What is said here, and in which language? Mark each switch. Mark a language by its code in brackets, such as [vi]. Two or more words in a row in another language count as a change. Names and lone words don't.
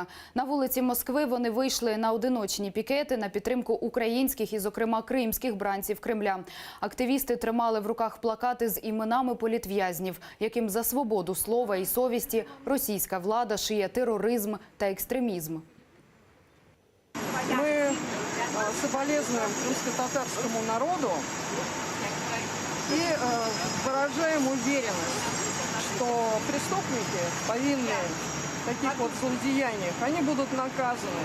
[uk] На вулиці Москви вони вийшли на одиночні пікети на підтримку українських і, зокрема, кримських бранців Кремля. Активісти тримали в руках плакати з іменами політв'язнів, яким за свободу слова і совісті російська влада шиє тероризм та екстремізм. [ru] Мы соболезнуем крымско-татарскому народу и выражаем уверенность, что преступники, повинные в таких вот злодеяниях, они будут наказаны.